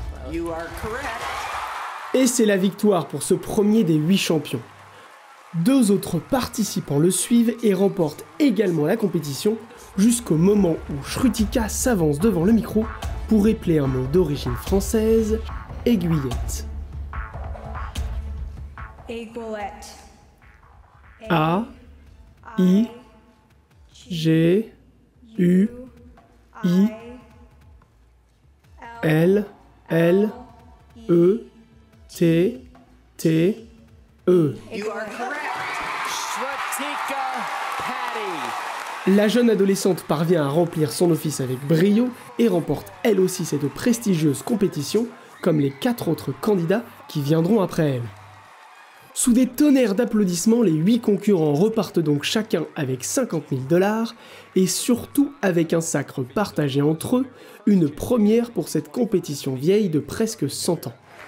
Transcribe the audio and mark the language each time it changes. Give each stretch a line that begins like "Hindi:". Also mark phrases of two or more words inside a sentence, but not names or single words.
French: Et c'est la victoire pour ce premier des 8 champions. 2 autres participants le suivent et remportent également la compétition jusqu'au moment où Shrutika s'avance devant le micro pour épeler un mot d'origine française, aiguillette. A, I, G, U, I, L, L, E, T, T, E. La jeune adolescente parvient à remplir son office avec brio et remporte elle aussi cette prestigieuse compétition, comme les 4 autres candidats qui viendront après elle. Sous des tonnerres d'applaudissements, les 8 concurrents repartent donc chacun avec 50 000 $ et surtout avec un sacre partagé entre eux, une première pour cette compétition vieille de presque 100 ans.